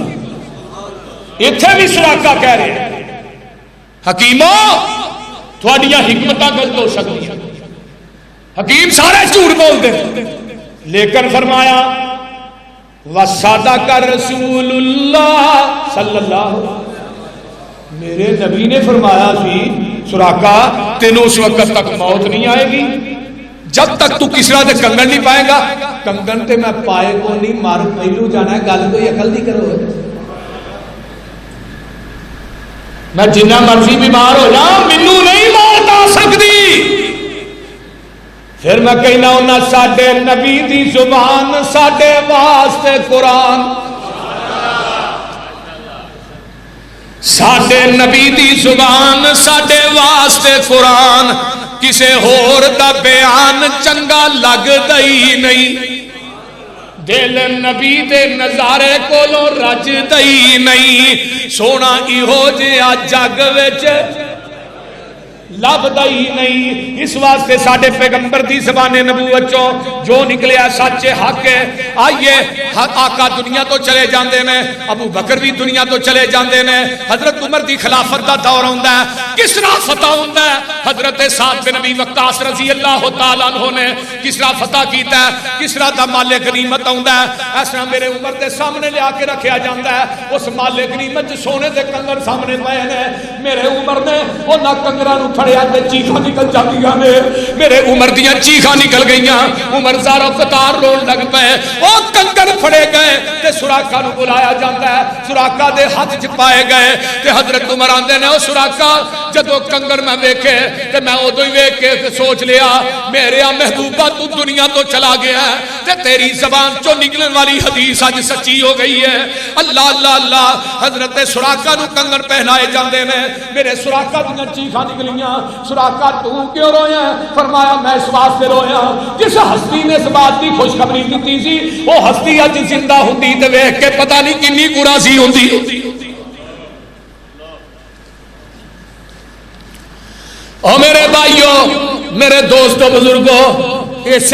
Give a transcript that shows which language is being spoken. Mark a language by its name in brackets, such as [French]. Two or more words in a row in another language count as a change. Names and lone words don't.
[Punjabi] اتھے بھی سراقہ کہہ رہے ہیں حکیموں تھوڑیاں حکمتاں غلط ہو سکتی ہیں، حکیم سارے جھوٹ بول دے، لیکن فرمایا [Arabic] وَصَدَقَ رسول اللہ صلی اللہ علیہ وسلم، [Punjabi] میرے نبی نے فرمایا سی سراقہ تینوں اس وقت تک موت نہیں آئے گی جب تک تو کسرا دے کنگن نہیں پائے گا۔ کنگن تے میں پائے کو نہیں، مار پہلو جانا ہے، گل کوئی عقل نہیں کرو، میں جنہ مرضی بیمار ہو جاؤں مینوں نہیں موت آ سکتی۔ پھر میں کہنا ہونا ساڈے نبی دی زبان ساڈے واسطے قرآن، ساڈے نبی دی زبان ساڈے واسطے قرآن، کسے ہور دا بیان چنگا لگ دئی نہیں، دل نبی دے نظارے کولوں رج دئی نہیں، سونا ایہو جہا جگ وچ لب دئی نہیں۔ اس واسطے ساڈے پیغمبر دی زبان نبوت چوں جو نکلیا سچ حق ہے۔ آئیے آقا دنیا تو چلے جاندے نے، ابو بکر بھی دنیا تو چلے جاندے نے، حضرت عمر دی خلافت دا دور ہوندا ہے، کسرا فتح ہوندا ہے، حضرت سعد بن ابی وقاص [Arabic] رضی اللہ تعالیٰ عنہ [Punjabi] نے کسرا فتح کیتا ہے، کسرا دا مال غنیمت ہوندا ہے، اس طرح میرے عمر دے سامنے لے کے رکھیا جاندا ہے، اس مال غنیمت سونے دے کنگن سامنے پئے نے، میرے عمر نے انہاں کنگراں نوں پھڑیا تے چیخاں نکل جاندیاں نے، میرے عمر دیاں چیخاں نکل گئیاں، عمر زارو قطار رون لگ پئے، او کنگن پھڑے گئے تے سراقہ نوں بلایا جاندا ہے، سراقہ دے ہاتھ چ پائے گئے تے حضرت عمر آندے نے او سراقہ جدوں کنگن میں ویکھے تے میں اودوں ہی ویکھ کے سوچ لیا میرے محبوبہ تو دنیا تو چلا گیا ہے تے تیری زبان چوں نکلن والی حدیث اج سچی ہو گئی ہے۔ اللہ اللہ اللہ، حضرت سراقہ نوں کنگن پہنائے جاندے نے، میرے سراقہ دیاں چیخاں نکلیاں، سراقہ تو کیوں رویا؟ فرمایا میں اس واسطے رویا جس ہستی نے اس بات کی خوشخبری دیتی سی وہ ہستی اج زندہ ہوندی تے ویکھ کے پتہ نہیں کنی کو راضی ہوندی۔ او میرے بھائیو، میرے دوستو، بزرگوں،